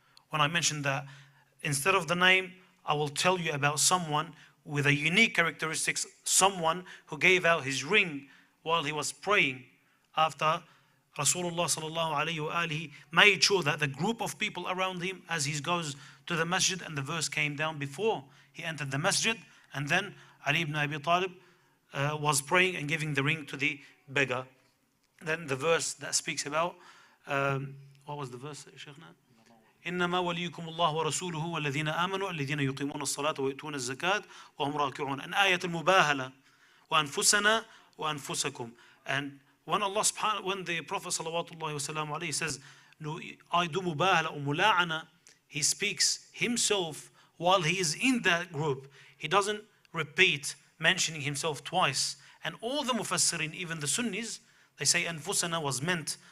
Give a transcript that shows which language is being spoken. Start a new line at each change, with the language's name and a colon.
English: When I mentioned that instead of the name, I will tell you about someone with a unique characteristics, someone who gave out his ring while he was praying after Rasulullah sallallahu alayhi wa alihi made sure that the group of people around him, as he goes to the masjid, and the verse came down before he entered the masjid, and then Ali ibn Abi Talib was praying and giving the ring to the beggar. Then the verse that speaks about, what was the verse, Sheikhna?
Arabic: إنما وليكم الله ورسوله والذين آمنوا الذين يقيمون الصلاة ويؤتون الزكاة وهم راكعون.
English: And
Arabic: آية المباهلة وأنفسنا وأنفسكم.
English: And when when the Prophet sallallahu alaihi wasallam says, I do mubahala or mula'ana, he speaks himself while he is in that group. He doesn't repeat mentioning himself twice. And all the mufassirin, even the Sunnis, they say anfusana was meant.